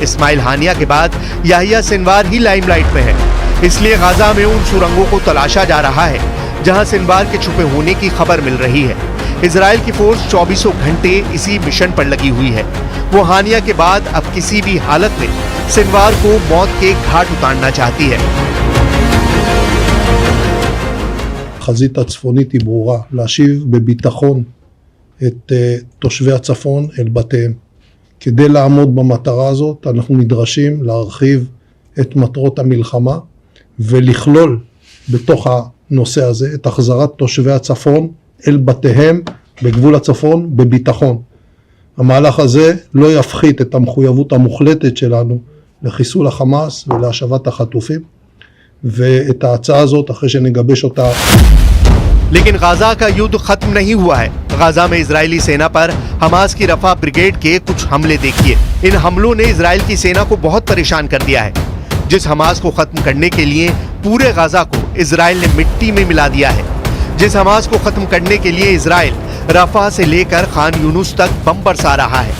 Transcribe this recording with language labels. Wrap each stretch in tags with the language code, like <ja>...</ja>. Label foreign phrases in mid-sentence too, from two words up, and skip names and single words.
<hi>इस्माइल हानिया के बाद याहिया सिनवार ही लाइमलाइट में है, इसलिए गाजा में उन सुरंगों को तलाशा जा रहा है जहां सिनवार के छुपे होने की खबर मिल रही है। इजराइल की फोर्स 24 घंटे इसी मिशन पर लगी हुई है। वो हानिया के बाद अब किसी भी हालत में सिनवार को मौत के घाट उतारना चाहती है।</hi> <he>החזית הצפונית היא ברורה, להשיב בביטחון את תושבי הצפון אל בתיהם. כדי לעמוד במטרה הזאת, אנחנו נדרשים להרחיב את מטרות המלחמה ולכלול בתוך הנושא הזה את החזרת תושבי הצפון אל בתיהם בגבול הצפון בביטחון. המהלך הזה לא יפחית את המחויבות המוחלטת שלנו לחיסול החמאס ולהשבת החטופים, ואת ההצעה הזאת אחרי שנגבש אותה।</he> <hi>लेकिन गाजा का युद्ध खत्म नहीं हुआ है। गाजा में इजरायली सेना पर हमास की रफा ब्रिगेड के कुछ हमले देखिए। इन हमलों ने इजराइल की सेना को बहुत परेशान कर दिया है। जिस हमास को खत्म करने के लिए पूरे गाजा को इजराइल ने मिट्टी में मिला दिया है, जिस हमास को खत्म करने के लिए इजराइल रफा से लेकर खान यूनुस तक बम बरसा रहा है।</hi>